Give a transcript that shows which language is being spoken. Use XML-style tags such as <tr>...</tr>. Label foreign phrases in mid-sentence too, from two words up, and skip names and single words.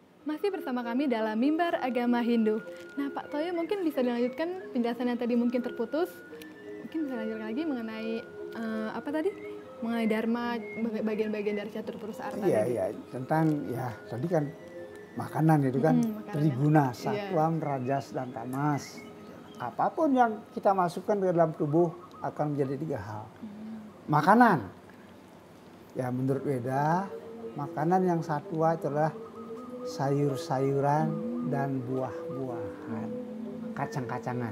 <id>Masih bersama kami dalam Mimbar Agama Hindu. Nah, Pak Toyo mungkin bisa dilanjutkan penjelasan yang tadi mungkin terputus. Mungkin bisa lanjutkan lagi mengenai apa tadi? Mengenai dharma, bagian-bagian dari catur purusa arta. Iya, tentang ya tadi kan makanan itu kan triguna, sattvam, rajas, dan tamas. Apapun yang kita masukkan ke dalam tubuh akan menjadi 3 hal. Makanan, ya menurut Weda, makanan yang satwa itu adalah sayur-sayuran dan buah-buahan, kacang-kacangan.</id>